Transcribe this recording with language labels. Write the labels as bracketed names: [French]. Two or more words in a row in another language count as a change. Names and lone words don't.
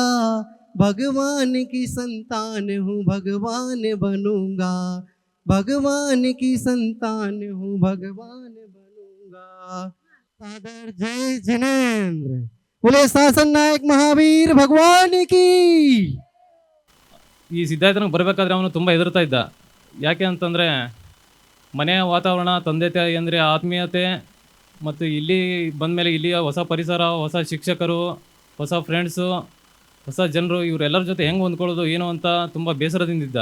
[Hindi] भगवान की संतान हूँ भगवान बनूंगा, भगवान की संतान हूँ भगवान बनूंगा। सादर जय जिनेंद्र। बोले शासन नायक महावीर भगवान की। [Kannada] ಈ ಸಿದ್ಧಾರ್ಥನಿಗೆ ಬರಬೇಕಾದ್ರೆ ಅವನು ತುಂಬ ಹೆದರ್ತಾ ಇದ್ದ. ಯಾಕೆ ಅಂತಂದರೆ ಮನೆಯ ವಾತಾವರಣ, ತಂದೆ ತಾಯಿ ಅಂದರೆ ಆತ್ಮೀಯತೆ, ಮತ್ತು ಇಲ್ಲಿ ಬಂದಮೇಲೆ ಇಲ್ಲಿಯ ಹೊಸ ಪರಿಸರ, ಹೊಸ ಶಿಕ್ಷಕರು, ಹೊಸ ಫ್ರೆಂಡ್ಸು, ಹೊಸ ಜನರು, ಇವರೆಲ್ಲರ ಜೊತೆ ಹೆಂಗೆ ಹೊಂದ್ಕೊಳ್ಳೋದು ಏನೋ ಅಂತ ತುಂಬ ಬೇಸರದಿಂದಿದ್ದ.